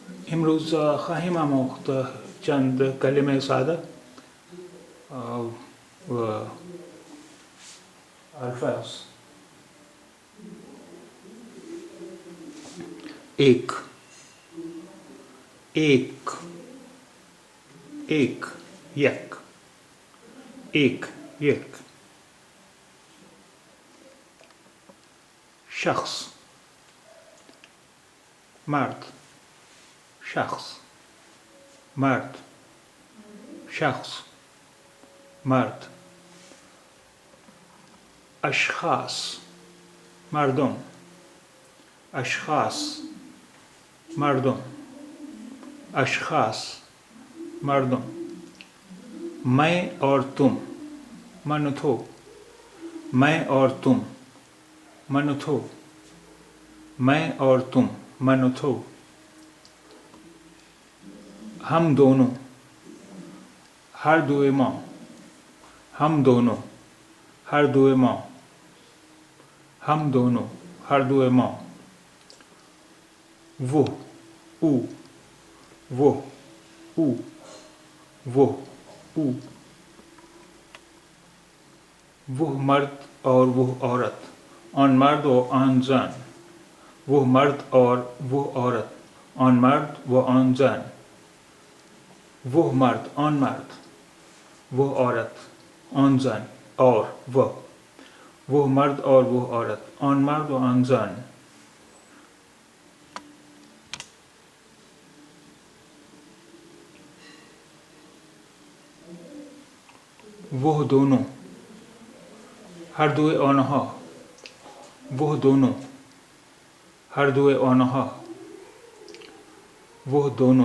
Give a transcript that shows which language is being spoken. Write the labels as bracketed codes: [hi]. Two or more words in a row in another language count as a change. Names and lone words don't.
[fa] امروز خواهیم آموخت چند کلمه ساده و الفاظ. [ur] ایک ایک ایک یک ایک یک شخص مرد شخص مرد شخص مرد اشخاص مردم اشخاص مردم اشخاص مردم میں اور تم [fa] من و تو [ur] میں اور تم [fa] من و تو [ur] میں اور تم [fa] من و تو [ur] ہم دونوں [fa] ہر دوئے ماں [ur] ہم دونوں [fa] ہر دوئے ماں [ur] ہم دونوں [fa] ہر دوئے ماں [ur] وہ او وہ او وہ او وہ مرد اور وہ عورت [fa] آن مرد و آن زن [ur] وہ مرد اور وہ عورت [fa] آن مرد و آن زن [ur] وہ مرد [fa] آن مرد [ur] وہ عورت [fa] آن زن [ur] اور وہ مرد اور وہ عورت [fa] آن مرد و آن زن [ur] وہ دونوں [fa] ہر دوئے آنها [ur] وہ دونوں [fa] ہر دوئے آنها [ur] وہ دونوں